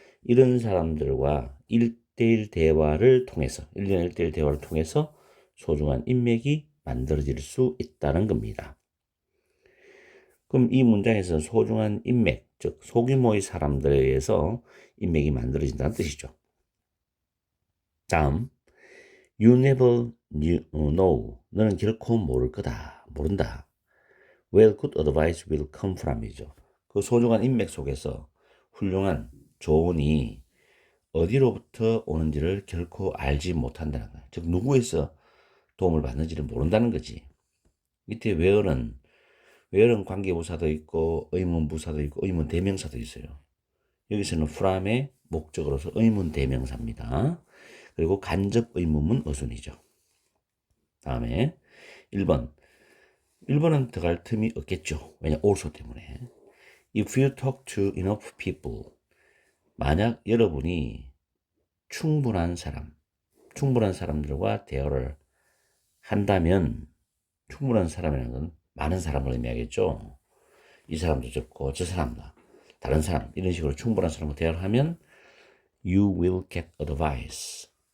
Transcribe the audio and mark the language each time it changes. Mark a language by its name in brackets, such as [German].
[Korean] 이런 사람들과 1대1 대화를 통해서 1년 1대1 대화를 통해서 소중한 인맥이 만들어질 수 있다는 겁니다. 그럼 이 문장에서 소중한 인맥, 즉 소규모의 사람들에 의해서 인맥이 만들어진다는 뜻이죠. 다음, [English] you never know. [Korean] 너는 결코 모를 거다. 모른다. [English] Where good advice will come from이죠. [Korean] 그 소중한 인맥 속에서 훌륭한 조언이 어디로부터 오는지를 결코 알지 못한다는 거예요. 즉 누구에서 도움을 받는지를 모른다는 거지. 밑에 where는 관계부사도 있고 의문부사도 있고 의문 대명사도 있어요. 여기서는 from의 목적으로서 의문 대명사입니다. 그리고 간접 의문문 어순이죠. 다음에 1번. 1번은 들어갈 틈이 없겠죠. 왜냐 also 때문에. [English] If you talk to enough people. [Korean] 만약 여러분이 충분한 사람들과 대화를 한다면 충분한 사람이라는 건 많은 사람을 의미하겠죠. 이 사람도 적고 저 사람도 다른 사람 이런 식으로 충분한 사람과 대화를 하면 [English] you will get advice.